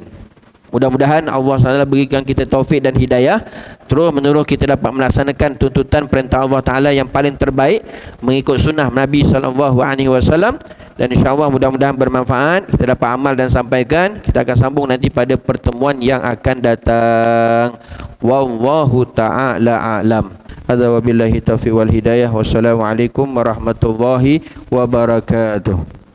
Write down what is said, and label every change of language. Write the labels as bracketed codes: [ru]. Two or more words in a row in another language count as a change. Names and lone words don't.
[ms] Mudah-mudahan Allah SWT berikan kita taufik dan hidayah, terus menerus kita dapat melaksanakan tuntutan perintah Allah Ta'ala yang paling terbaik, mengikut sunnah Nabi SAW. Dan insyaAllah mudah-mudahan bermanfaat, kita dapat amal dan sampaikan. Kita akan sambung nanti pada pertemuan yang akan datang. [ar] والله تعالى أعلم. هذا وبالله التوفيق والهداية. والسلام عليكم ورحمة الله وبركاته.